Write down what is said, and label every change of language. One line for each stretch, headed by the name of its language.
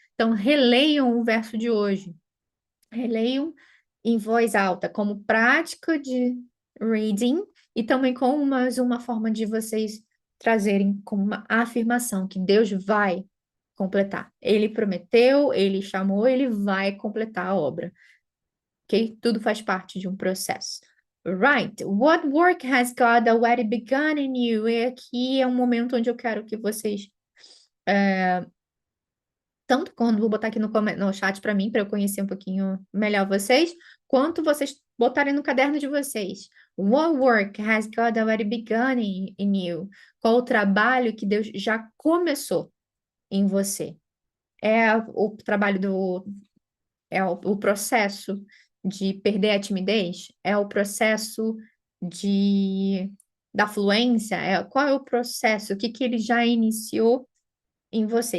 Portuguese: Então, releiam o verso de hoje. Releiam em voz alta, como prática de reading, e também como mais uma forma de vocês trazerem como uma afirmação que Deus vai completar. Ele prometeu, ele chamou, ele vai completar a obra. Ok? Tudo faz parte de um processo.
English: Right. What work has God already begun in you?
Portuguese: E aqui é um momento onde eu quero que vocês tanto quando vou botar aqui no chat para mim, para eu conhecer um pouquinho melhor vocês, quanto vocês botarem no caderno de vocês.
English: What work has God already begun in you?
Portuguese: Qual o trabalho que Deus já começou em você? É o trabalho o processo de perder a timidez? É o processo de da fluência? Qual é o processo? O que que ele já iniciou em você?